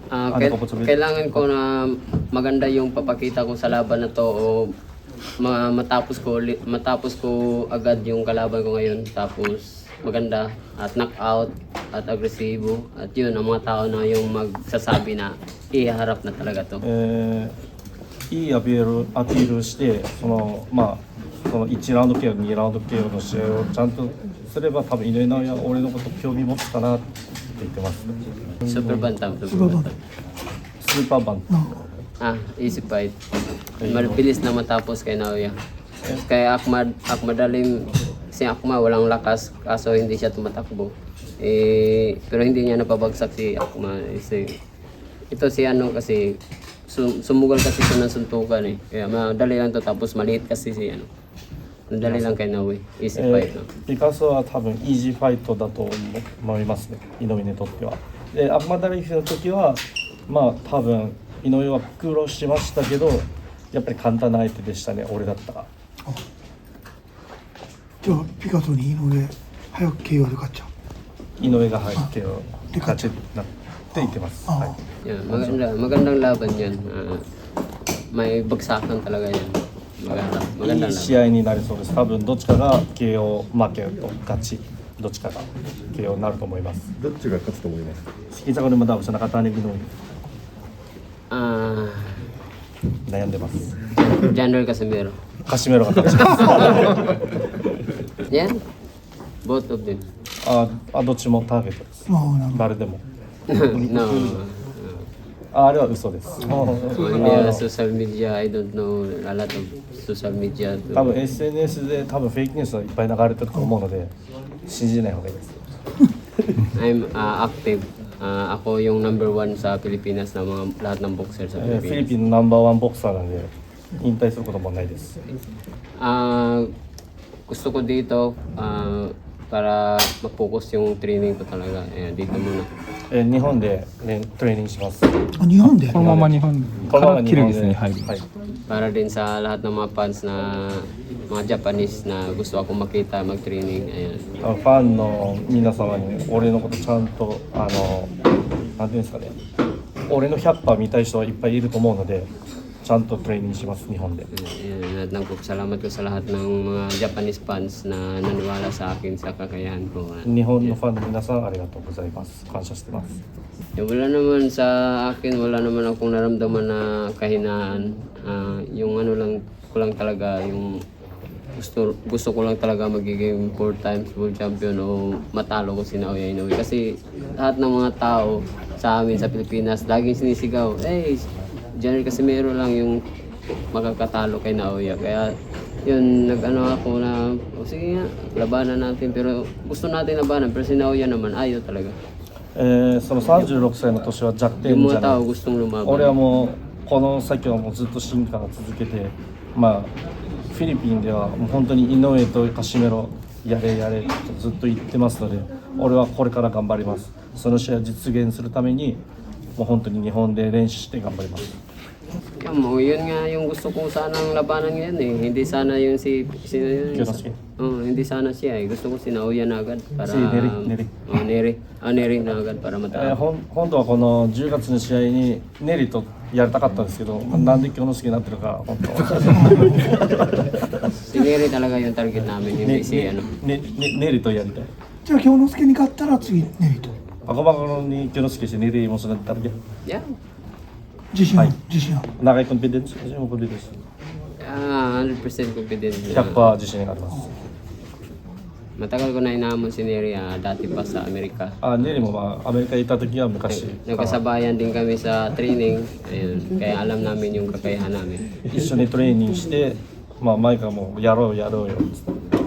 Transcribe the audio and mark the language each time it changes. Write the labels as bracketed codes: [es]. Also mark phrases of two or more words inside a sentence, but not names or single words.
[tl] Kailangan ko na maganda yung papakita ko sa laban na to o matapos ko agad yung kalaban ko ngayon, tapos maganda at knockout at agresibo, at yun ang mga tao na yung magsasabi na iharap na talaga to. [ja] いいアピールしてその1ラウンド KO、2ラウンド KO の試合をちゃんとすれば多分井上尚弥は俺のこと興味持ったなって言ってます。 [en] Super bantam, super Super bantam. [ja] スーパーバン [en] Easy fight. [tl] Mabilis na matapos kay Naoya. Kay Ahmad Alim, si Ahmad walang lakas kaso hindi siya tumatakbo. Pero hindi niya napabagsak si Ahmad. Ito si ano kasi sumugal kasi siya ng suntukan eh. Kaya madali lang to, tapos maliit kasi si ano. Madali lang kay Naoya. [en] Easy fight. [ja] ピカソは多分イージーファイトだと思いますね、井上にとっては。でアフマダリフの時は多分井上は苦労しましたけど、やっぱり簡単な相手でしたね、俺だったら。じゃあピカソに井上早く KO で勝っちゃう。井上が入って勝ちになって言ってます。はい、 [en] Yeah, [tl] magandang laban yan. May bagsakan talaga yan. [ja] いい試合になりそうです。多分どっちかが KO 負けと勝ち、どっちかが KO になると思います。どっちが勝つと思います？ [tl] Kita ko naman daw sa nakatanig ng Ah, [ja] 悩んでます。 [en] General Casimiro. [ja] カシメロが勝ちます。 [en] Yeah? Both of them. [ja] どっちもターゲットです。ああ、なるほど。誰でも。 No. あれは嘘です。 [tl] Hindi social media, [en] I don't know a lot of social media. [ja] 多分 SNS で多分フェイクニュースはいっぱい流れてると思うので信じない方がいいです。 [en] I'm active. [tl] Ako yung number one sa Pilipinas na mga lahat ng boxer sa [ja] フィリ [tl] Pilipinas. [ja] ピンのナンバーワンボクサーなんで引退することもないです。 [tl] Gusto ko dito para mag-focus yung training ko talaga. Dito muna. [ja] 日本で、トレーニングします。あ、日本で。このまま日本からキルギスに入る。はい。 [tl] Para din sa lahat ng mga fans na mga Japanese na gusto akong makita mag-training. Ayan. [ja] ファンの皆様に俺のことちゃんとなんていうんですかね、俺の100%見たい人はいっぱいいると思うのでちゃんとトレーニングします日本で。 [tl] At nagpapasalamat ko sa lahat ng mga Japanese fans na naniwala sa akin sa kakayahan ko. [ja] 日本のファンの皆さんありがとうございます。感謝してます。 [tl] Wala naman sa akin, wala naman akong naramdaman na kahinaan. Yung ano lang ko lang talaga, yung gusto ko lang talaga magiging [en] 4 times world champion [tl] o matalo ko si Naoya Inoue. Kasi lahat ng mga tao sa amin sa Pilipinas laging sinisigaw, hey, General Casimiro lang yung makakatalo kay Naoya. Kaya yun, nag-ano ako na, sige nga, labanan natin. Pero gusto natin labanan, pero si Naoya naman ayaw talaga. [ja] その36歳の年は弱点 [tl] Yung [ja] じゃ [tl] mga [ja] な [tl] tao [ja] い。 [tl] gustong lumaban. [ja] 俺はもうこの先はもうずっと進化を続けて、フィリピンではもう本当に井上とカシメロやれやれとずっと言ってますので、俺はこれから頑張ります。その試合を実現するためにもう本当に日本で練習して頑張ります。 [tl] Yun nga yung gusto ko sanang labanan ngayon eh. Hindi sana yung sino yun? Kyonosuke. Hindi sana siya eh. Gusto ko si Naoya na agad para... Si Neri. Neri na agad para matalo. [ja] 本当はこの10月の試合にネリとやりたかったんですけど、なんで京之介になってるか本当。 [tl] Si Neri talaga yung target namin, hindi si ano. [ja] ネリとやりたい。じゃあ京之介に勝ったら次ネリと。 [tl] Ako ba kung ni Kyonosuke si Neri mo sunod target? [en] Yeah. [ja] 自信ある。自信ある。 [tl] Naka-confidence? Kasi mo confidence. 100% confident na. [ja] 100% 自信があります。 [tl] Matagal ko na inaamon si Neri dati pa sa Amerika. [ja] ネリもアメリカ行った時は昔 [tl] Nagkasabayan din kami sa training. Ayun. Kaya alam namin yung kakayahan namin. [ja] 一緒にトレーニングして、前からもうやろうよっつって